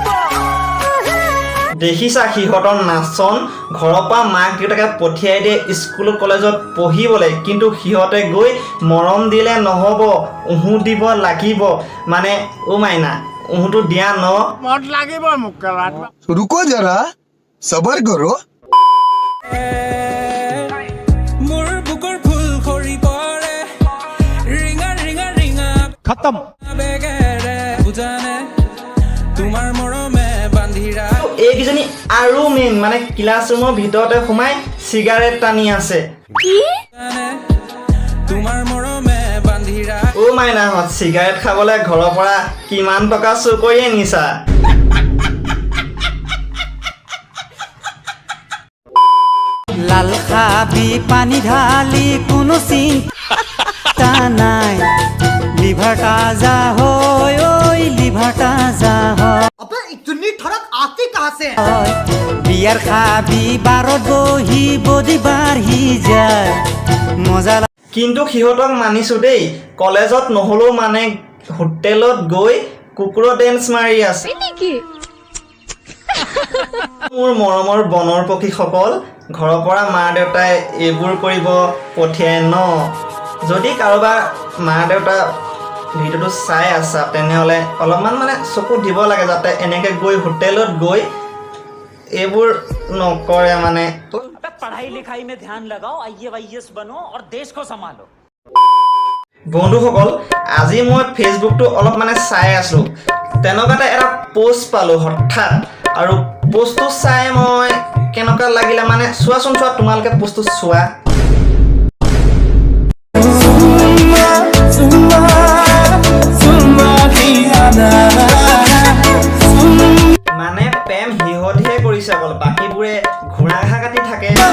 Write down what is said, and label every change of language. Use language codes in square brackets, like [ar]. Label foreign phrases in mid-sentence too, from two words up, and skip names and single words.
[as] দেখিছা সিহঁতৰ নাচন? ঘৰৰ পৰা মাক দেউতাকে পঠিয়াই দিয়ে স্কুল কলেজত পঢ়িবলৈ, কিন্তু সিহঁতে গৈ মৰম দিলে নহ'ব, দিব লাগিব। মানে মাইনা উহুটো দিয়া ন? মত লাগিব মোক কেলাত। [hi] रुको जरा सबर करो। [as] মোৰ বুকৰ ফুল খৰি পৰে, ৰিঙা ৰিঙা ৰিঙা খতম। বেগেৰে বুজানে তোমাৰ মৰমে বান্ধিৰা। এইকেইজনী আৰু মেইন, মানে ক্লাছৰুমৰ ভিতৰতে সোমাই চিগাৰেট টানি আছে। তোমাৰ মৰমে বান্ধিৰা। মাইনাহঁত, চিগাৰেট খাবলৈ ঘৰৰ পৰা কিমান টকা চুৰ কৰি আনিছা? লাল খাবি পানি ঢালি কোনো চিন্তা নাই, লিভার তাজা হয়, ওই লিভার তাজা হয়। [hi] अबे इतनी ठड़क आती कहाँ से? [as] বিয়ার খাবি বারত বহি বদি বাঢ়ি যায়, মজা কিন্তু সিহঁতক মানিছোঁ দেই, কলেজত নহ'লেও মানে হোটেলত গৈ কুকুৰৰ ডেন্স মাৰি আছে। মোৰ মৰমৰ বনৰ পক্ষীসকল, ঘৰৰ পৰা মা দেউতাই এইবোৰ কৰিব পঠিয়াই ন? যদি কাৰোবাৰ মা দেউতা ভিডিঅ'টো চাই আছা তেনেহ'লে অলপমান মানে চকু দিব লাগে, যাতে এনেকৈ গৈ হোটেলত গৈ এইবোৰ নকৰে। মানে [hi] पढ़ाई लिखाई में ध्यान लगाओ, IAS बनो और देश को संभालो। [as] বন্ধুসকল, আজি মই ফেচবুকটো অলপ মানে চাই আছোঁ, তেনেকুৱাতে এটা পোষ্ট পালোঁ হঠাৎ। আৰু পোষ্টটো চাই মই কেনেকুৱা লাগিলে মানে চোৱাচোন, তোমালোকে পোষ্টটো চোৱা। মানে প্ৰেম সিহঁতিহে কৰিছে অকল, বাকীবোৰে ঘোঁৰা ঘাঁহ কাটি থাকে।